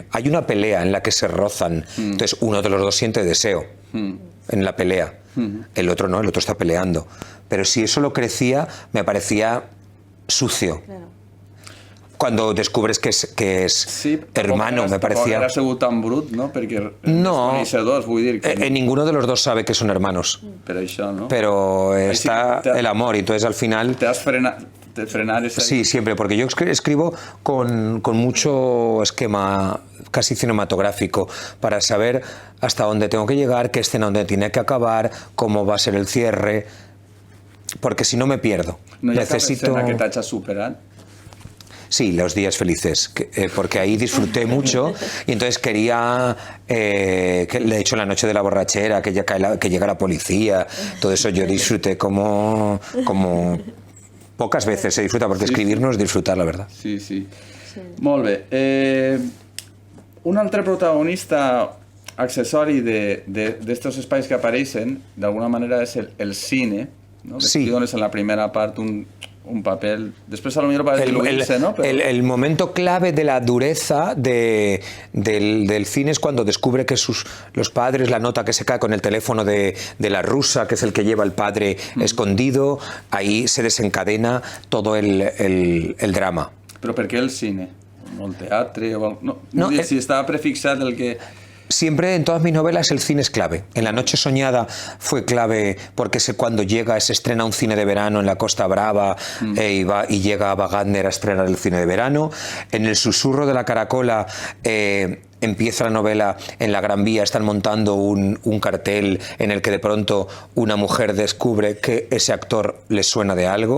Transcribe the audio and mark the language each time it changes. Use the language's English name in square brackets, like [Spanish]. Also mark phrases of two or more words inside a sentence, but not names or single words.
[Spanish] Hay una pelea en la que se rozan. Entonces, uno de los dos siente deseo en la pelea. El otro no, el otro está peleando. Pero si eso lo crecía, me parecía sucio. Claro. Cuando descubres que es hermano, me parecía... [Catalan] Era sigut tan brut, no? Perquè no, vull dir que... [Spanish] ninguno de los dos sabe que son hermanos. [Catalan] Pero això, ¿no? [Spanish] Pero está el amor, y entonces al final... Te has frenar esa... Sí, siempre, porque yo escribo con mucho esquema casi cinematográfico para saber hasta dónde tengo que llegar, qué escena donde tiene que acabar, cómo va a ser el cierre, porque si no me pierdo. [Catalan] No hi ha cap escena que t'hagi superat? [Spanish] Sí, los días felices, porque ahí disfruté mucho y entonces quería, de hecho la noche de la borrachera, que llega la policía, todo eso yo disfruté como pocas veces se disfruta, porque escribir no es disfrutar, la verdad. [Catalan] Sí, sí. Molt bé. Un altre protagonista accessori d'estos espais que apareixen, d'alguna manera, és el cine, ¿no? Sí. Que dones en la primera part un papel. [Spanish] Después a lo mejor para diluirse, ¿no? Pero... El momento clave de la dureza del cine es cuando descubre que los padres, la nota que se cae con el teléfono de la rusa, que es el que lleva el padre escondido, ahí se desencadena todo el drama. [Catalan] Però per què el cine? ¿O el teatre? No, si estava prefixat el que... [Spanish] Siempre en todas mis novelas el cine es clave. En La noche soñada fue clave porque es cuando se estrena un cine de verano en la Costa Brava y llega Ava Gardner a estrenar el cine de verano. En El susurro de la caracola empieza la novela en la Gran Vía, están montando un cartel en el que de pronto una mujer descubre que ese actor le suena de algo.